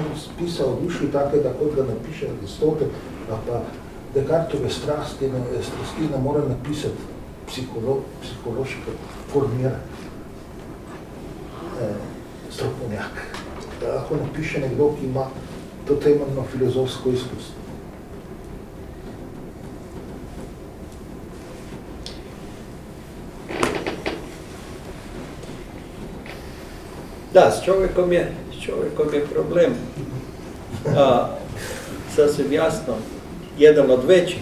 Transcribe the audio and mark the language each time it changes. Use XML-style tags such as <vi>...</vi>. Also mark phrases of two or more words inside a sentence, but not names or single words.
<sl>Spisa o duši takega, kot ga napiše Aristotel, pa Descartove strasti ne more napisati psihološko formiran strokovnjak. Lahko napiše nekdo, ki ima to temeljno filozofsko izkustvo.</sl> <hr>Da, s čovjekom je problem. Sasvim jasno, jedan od većih.</hr>